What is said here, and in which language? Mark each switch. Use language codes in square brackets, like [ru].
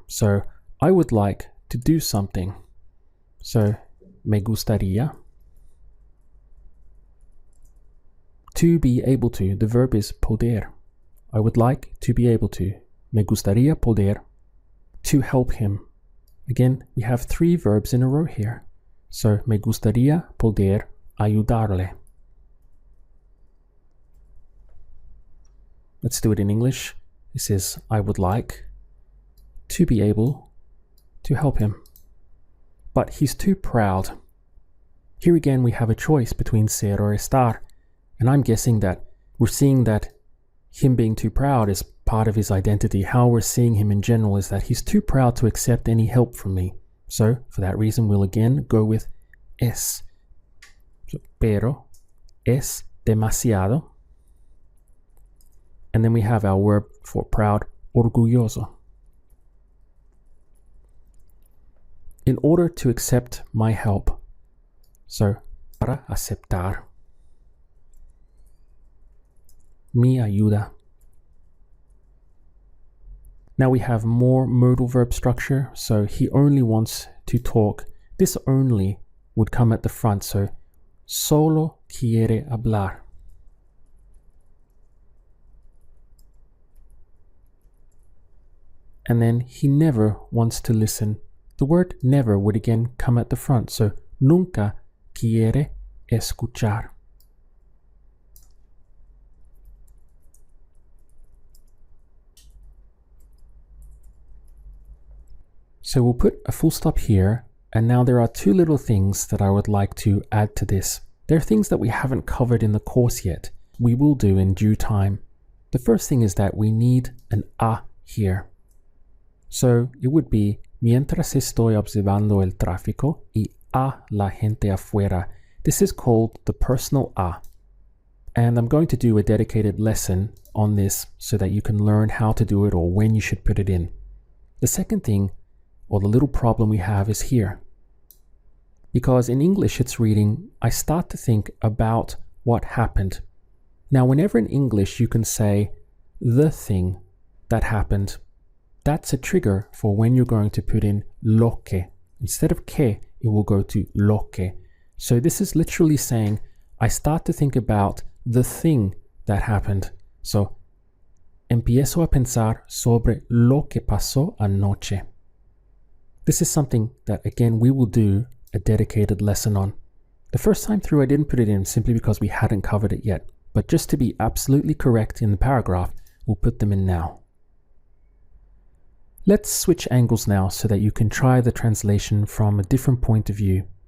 [en] So I would like to do something. So [es] me gustaría. [en] To be able to, the verb is poder. I would like to be able to. [es] Me gustaría poder. [en] To help him. Again, we have 3 verbs in a row here. [es] So me gustaría poder ayudarle. [en] Let's do it in English. This is I would like to be able to help him. But he's too proud. Here again we have a choice between ser or estar. And I'm guessing that we're seeing that him being too proud is part of his identity. How we're seeing him in general is that he's too proud to accept any help from me. So for that reason, we'll again go with es. So, [es] pero es demasiado. [en] And then we have our verb for proud, orgulloso. In order to accept my help. [es] So, para aceptar mi ayuda. [en] Now we have more modal verb structure. So he only wants to talk. This only would come at the front. So [es] solo quiere hablar. [en] And then he never wants to listen. The word never would again come at the front. [es] So nunca quiere escuchar. [en] So we'll put a full stop here, and now there are two little things that I would like to add to this. They're things that we haven't covered in the course yet. We will do in due time. The first thing is that we need an a here. So it would be [es] mientras estoy observando el tráfico y a la gente afuera. [en] This is called the personal a. And I'm going to do a dedicated lesson on this so that you can learn how to do it or when you should put it in. The second thing, or the little problem we have, is here. Because in English it's reading, I start to think about what happened. Now, whenever in English you can say the thing that happened, that's a trigger for when you're going to put in lo que. Instead of que, it will go to lo que. So this is literally saying, I start to think about the thing that happened. [es] So, empiezo a pensar sobre lo que pasó anoche. [en] This is something that, again, we will do a dedicated lesson on. The first time through I didn't put it in simply because we hadn't covered it yet. But just to be absolutely correct in the paragraph, we'll put them in now. Let's switch angles now so that you can try the translation from a different point of view.